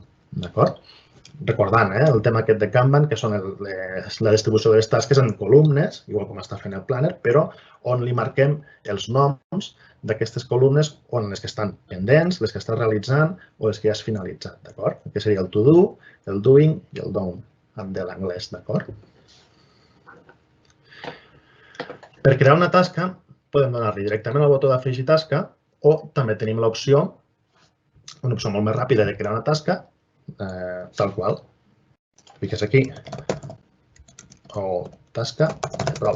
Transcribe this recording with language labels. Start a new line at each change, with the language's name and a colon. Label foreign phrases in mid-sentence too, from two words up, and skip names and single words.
Catalan: Recordant el tema aquest de Kanban, que són la distribució de les tasques en columnes, igual com està fent el Planner, però on li marquem els noms d'aquestes columnes, on les que estan pendents, les que estàs realitzant o les que ja has finalitzat, d'acord? Que seria el
English: to do,
Catalan: el doing i el done, en de l'anglès, d'acord? Per crear una tasca, podem donar-li directament al botó d'afegir tasca o també tenim l'opció, una opció molt més ràpida de crear una tasca, tal qual. Fiques aquí o tasca, prova.